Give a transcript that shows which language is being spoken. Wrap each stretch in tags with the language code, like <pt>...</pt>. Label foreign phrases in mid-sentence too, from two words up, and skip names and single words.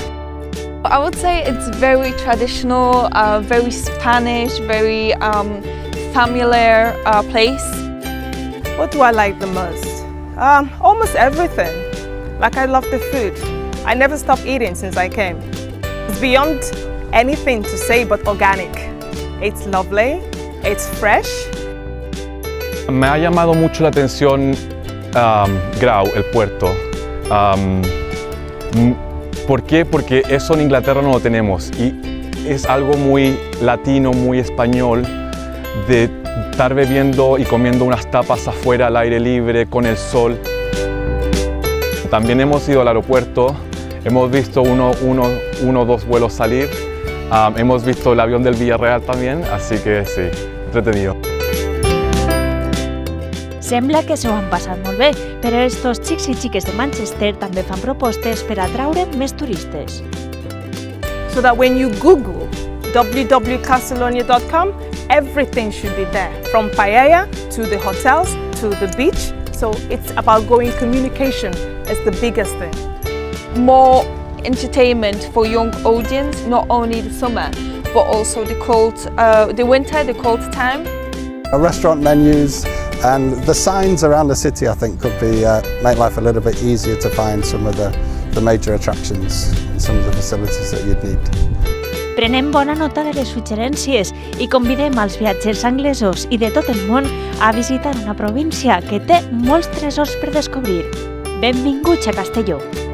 <en>I would say it's very traditional, very Spanish, very familiar place. What do I like the most? Almost everything. Like I love the food. I never stopped eating since I came. It's beyond anything to say but organic. It's lovely, it's fresh.</en> <es>Me ha llamado mucho la atención Grau, el puerto. ¿Por qué? Porque eso en Inglaterra no lo tenemos y es algo muy latino, muy español, de estar bebiendo y comiendo unas tapas afuera al aire libre con el sol. También hemos ido al aeropuerto, hemos visto uno o dos vuelos salir, hemos visto el avión del Villarreal también, así que sí, entretenido.</es> <ca>Sembla que s'ho han passat molt bé, però estos xics i xiques de Manchester també fan propostes per atraure més turistes.</ca> <en>So that when you Google www.castellonia.com, everything should be there, from paella to the hotels to the beach. So it's about going communication is the biggest thing. More entertainment for young audience, not only the summer, but also the cold, the winter, the cold time. Restaurant menus and the signs around the city, I think, could be make life a little bit easier to find some of the major attractions and some of the facilities that you'd need.</en> <ca>Prenem bona nota de les suggerències i convidem als viatgers anglesos i de tot el món a visitar una província que té molts tresors per descobrir. Benvinguts a Castelló!</ca>